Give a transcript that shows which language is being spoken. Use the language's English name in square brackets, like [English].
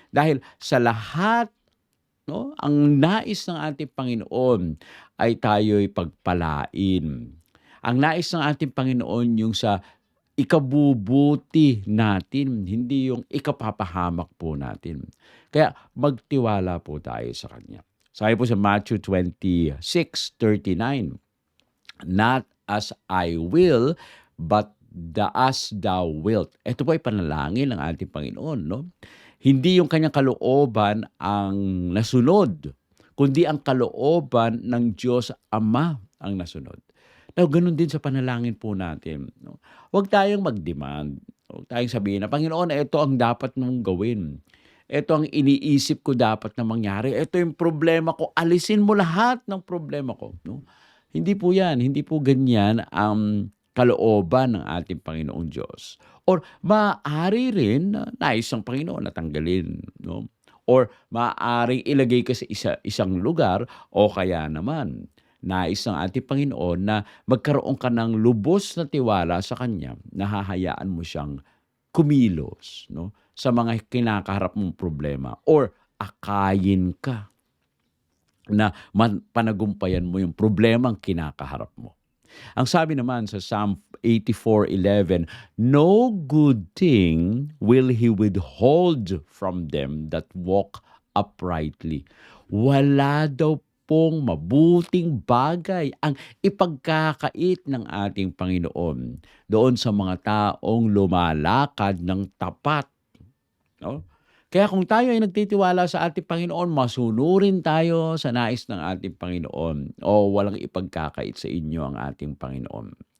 [Filipino] Dahil sa lahat, 'no, ang nais ng ating Panginoon ay tayo'y pagpalain. Ang nais ng ating Panginoon yung sa ikabubuti natin, hindi yung ikapapahamak po natin. Kaya magtiwala po tayo sa Kanya. Sabi po sa [English] Matthew 26:39, "Not as I will, but as thou wilt." [Filipino] Ito po ay panalangin ng ating Panginoon, 'no? Hindi yung kanyang kalooban ang nasunod, kundi ang kalooban ng Diyos Ama ang nasunod. Now, gano'n din sa panalangin po natin, 'no. Huwag tayong mag-demand, huwag tayong sabihin na, "Panginoon, ito ang dapat mong gawin. Ito ang iniisip ko dapat na mangyari. Ito yung problema ko, alisin mo lahat ng problema ko." 'No. Hindi po 'yan, hindi po ganyan ang kalooban ng ating Panginoong Diyos. Or maaari rin na nais ng Panginoon na tanggalin, 'no, or maaaring ilagay ka sa isang lugar o kaya naman nais ng ating Panginoon na magkaroon ka ng lubos na tiwala sa Kanya na hahayaan mo siyang kumilos, 'no, sa mga kinakaharap mong problema or akayin ka na panagumpayan mo yung problemang kinakaharap mo. Ang sabi naman sa [English] Psalm 84:11, "No good thing will He withhold from them that walk uprightly." [Filipino] Wala daw pong mabuting bagay ang ipagkakait ng ating Panginoon doon sa mga taong lumalakad ng tapat, 'no? Kaya kung tayo ay nagtitiwala sa ating Panginoon, masunurin tayo sa nais ng ating Panginoon o walang ipagkakait sa inyo ang ating Panginoon.